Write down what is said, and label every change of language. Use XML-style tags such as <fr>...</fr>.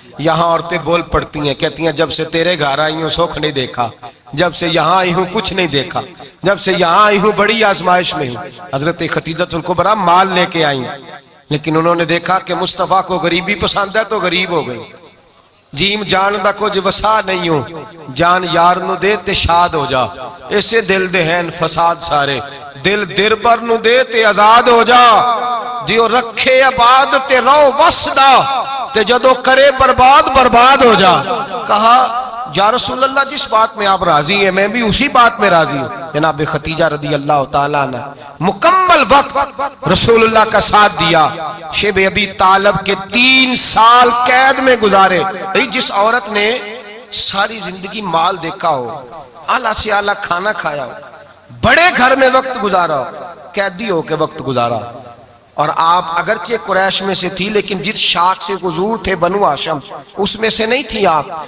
<ur>یہاں عورتیں بول پڑتی ہیں، کہتی ہیں جب سے تیرے گھر آئی ہوں سکھ نہیں دیکھا، جب سے یہاں آئی ہوں کچھ نہیں دیکھا، جب سے یہاں آئی ہوں بڑی آزمائش میں ہوں. حضرت ختیجہ الکبریٰ مال لے کے آئیں، لیکن انہوں نے دیکھا کہ مصطفیٰ کو غریبی پسند ہے تو غریب ہو گئی.</ur> <pa>جیم جان دا کچھ وسا نہیں ہوں، جان یار نو دے تے شاد ہو جا، اسے دل دہن فساد سارے، دل دربر نو دے تے آزاد ہو جا، دیو رکھے آباد تے رو وسدا تے جدو کرے برباد ہو جا.</pa> <ur>کہا یا رسول اللہ جس بات میں آپ راضی ہیں میں بھی اسی بات میں راضی ہوں. جناب ختیجہ رضی اللہ تعالیٰ نے مکمل وقت رسول اللہ کا ساتھ دیا. شیب ابی طالب کے 3 سال قید میں گزارے. جس عورت نے ساری زندگی مال دیکھا ہو، اعلیٰ سے اعلیٰ کھانا کھایا ہو، بڑے گھر میں وقت گزارا ہو، قیدی ہو کے وقت گزارا، اور آپ اگرچہ قریش میں سے تھی لیکن جس شاخ سے حضور تھے بنو ہاشم اس میں سے نہیں تھی آپ.</ur>